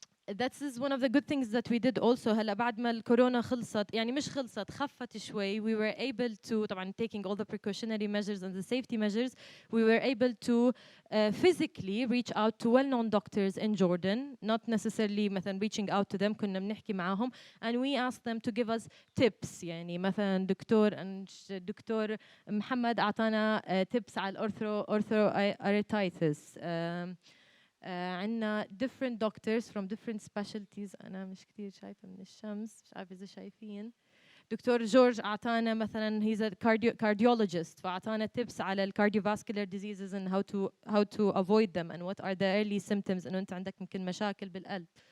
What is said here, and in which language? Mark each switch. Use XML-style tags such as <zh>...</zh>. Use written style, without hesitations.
<en>That is one of the good things that we did also.</en> <ar>هلا بعد ما الكورونا خلصت يعني مش خلصت خفت شوي,</ar> <en>we were able to</en> <ar>طبعا</ar> <en>taking all the precautionary measures and the safety measures, we were able to physically reach out to well-known doctors in Jordan, not necessarily</en> <ar>مثلا</ar> <en>reaching out to them,</en> <ar>كنا بنحكي معاهم</ar> <en>and we asked them to give us tips.</en> <ar>يعني مثلا دكتور محمد أعطانا tips على arthritis. عندنا</ar> <en>different doctors from different specialties.</en> <ar>أنا مش كتير شايفة من الشمس, مش عارفة إذا شايفين. دكتور جورج أعطانا مثلا</ar> <en>he's a cardiologist,</en> <ar>فأعطانا</ar> <en>tips</en> <ar>على</ar> <en>cardiovascular diseases and how to avoid them and what are the early symptoms</en> <ar>إنه أنت عندك يمكن مشاكل بالقلب.</ar>